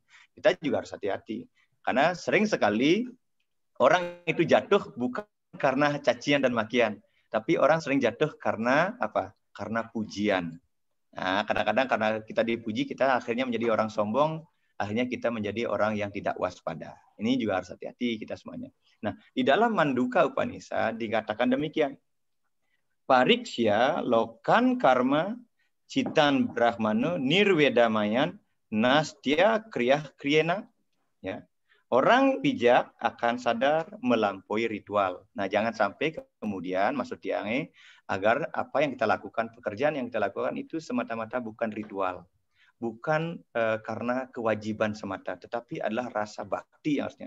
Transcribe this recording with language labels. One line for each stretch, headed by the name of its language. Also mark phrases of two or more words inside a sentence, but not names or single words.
Indonesian: Kita juga harus hati-hati. Karena sering sekali orang itu jatuh bukan karena cacian dan makian, tapi orang sering jatuh karena apa? Karena pujian. Nah, kadang-kadang karena kita dipuji, kita akhirnya menjadi orang sombong, akhirnya kita menjadi orang yang tidak waspada. Ini juga harus hati-hati kita semuanya. Nah, di dalam Manduka Upanishad dikatakan demikian.
Sanskrit: Pariksya lokan karma citan brahmano nirvedamayan nastya kriyah kriyena.
Indonesian: Ya. Orang bijak akan sadar melampaui ritual. Nah, jangan sampai kemudian maksud tiange agar apa yang kita lakukan, pekerjaan yang kita lakukan itu semata-mata bukan ritual, bukan karena kewajiban semata, tetapi adalah rasa bakti harusnya.